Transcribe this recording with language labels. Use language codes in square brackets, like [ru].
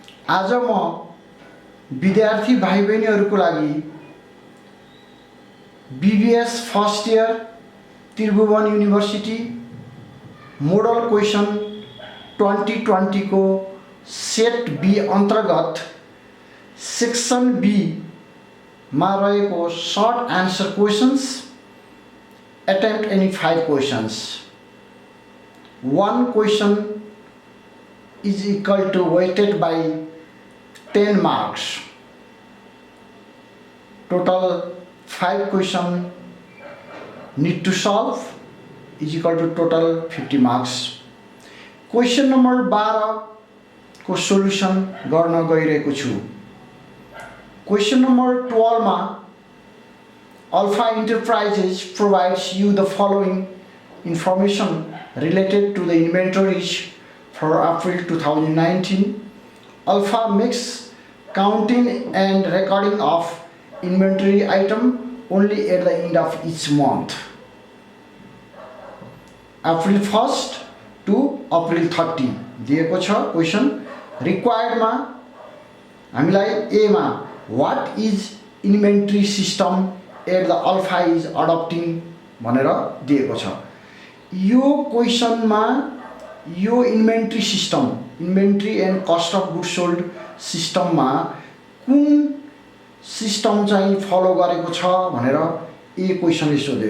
[ne] आज म विद्यार्थी भाइ बहिनीहरूको लागि BBS first year Tribhuvan university model question 2020 को सेट बी अंतर्गत सेक्सन बी मा रहेको [en] Short answer questions attempt any 5 questions. One question is equal to weighted by 10 marks. Total 5 question need to solve is equal to total 50 marks. Question number 12 [ne] को solution गर्न गइरहेको छु। [en] Question number 12 मा Alpha Enterprises provides you the following information related to the inventories for April 2019. Alpha makes counting and recording of inventory item only at the end of each month. April 1st to April 30 [ne] दिएको छ [en] Question. [ne] Required मा हामीलाई ए मा [en] what is inventory system at the Alpha is adopting [ne] भनेर दिएको छ। यो क्वेसनमा यो inventory system inventory and cost of goods sold सिस्टममा कुन सिस्टम चाहिँ फलो गरेको छ भनेर ए क्वेसनले सोध्यो।